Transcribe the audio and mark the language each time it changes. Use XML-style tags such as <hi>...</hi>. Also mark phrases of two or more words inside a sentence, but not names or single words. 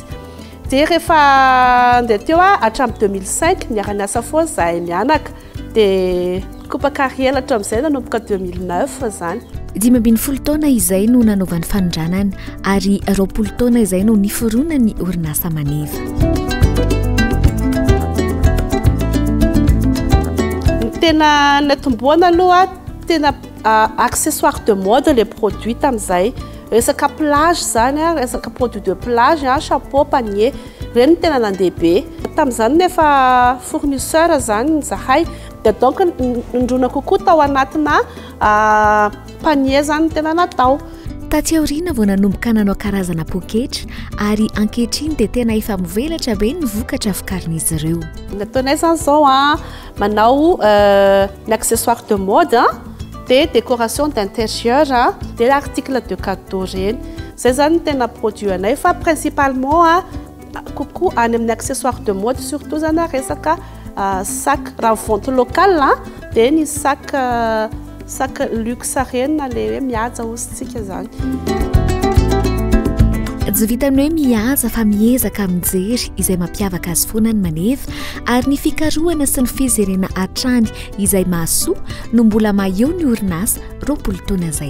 <mg>Dia rehefa andeha teo hatramin'ny 2005 niara-niasa foana zahay mianaka dia</mg> <fr>coupe carrière</fr> <mg>hatramin'izay nanomboka 2009 zany. 15 taona izay no nanaovan'ny fanondranany ary 20 taona izay no niforonany ny orinasa Maneva. Ny tena natomboana aloha tena</mg> <fr>accessoire de mode les produits</fr> <mg>tamin'izay. Resaka plage zany resaka</mg> <fr>produit de plage chapeau panier</fr> <mg>reny tena nandeha be tamin'izany nefa fournisseur zany zahay dia donc nindrona kokoa tao anatina panier zany tena natao. Taty aoriana vao nanomboka nanao karazana poketra ary ankehitriny dia tena efa mivelatra be ny vokatra vokarin'izy ireo. Nataonay zany zao manao ny</mg> <fr>accessoire de mode des décorations d'intérieur des articles de cadeau</fr> <mg>reny zay zany tena produit anay fa principalement coucou any amin'ny</mg> <fr>accessoire de mode surtout</fr> <mg>zany resaka sac raha vente local dia ny</mg> <fr>sac luxe</fr> <mg>reny na le hoe mihaja ositsika zany. Tsy vita amin'ny hoe mihaja fa miezaka mijery izay mampiavaka azy foana ny Maneva ary ny fikarohana sy ny fizerena hatrany izay mahasoa no mbola mahaeo ny orinasa 20 taona izay.</mg>